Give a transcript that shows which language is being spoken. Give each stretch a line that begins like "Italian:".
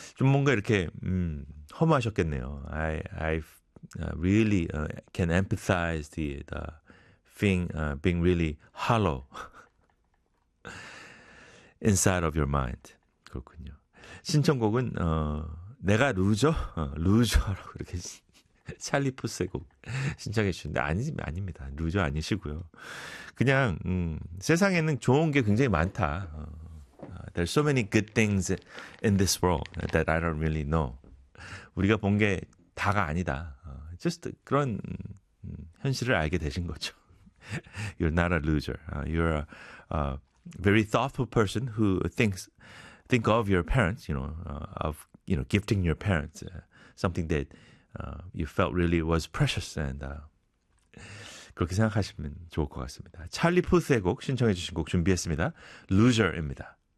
Korean: 좀 뭔가 이렇게 허무하셨겠네요.
English: I really can empathize the being really hollow inside of your mind.
Korean: 그렇군요. 신청곡은 내가 루저? 루저라고 이렇게 찰리 푸스의 곡 신청해 주셨는데 아닙니다. 루저 아니시고요. 그냥 세상에는 좋은 게 굉장히 많다.
English: There's so many good things in this world that I don't really know.
Korean: 우리가 본 게 다가 아니다.
English: Just
Korean: 그런 현실을 알게 되신 거죠.
English: You're not a loser. You're a very thoughtful person who think of your parents, you know, gifting your parents something that you felt really was precious and
Korean: 그렇게 생각하시면 좋을 것 같습니다. 찰리 푸스의 곡 신청해 주신 곡 준비했습니다. Loser입니다.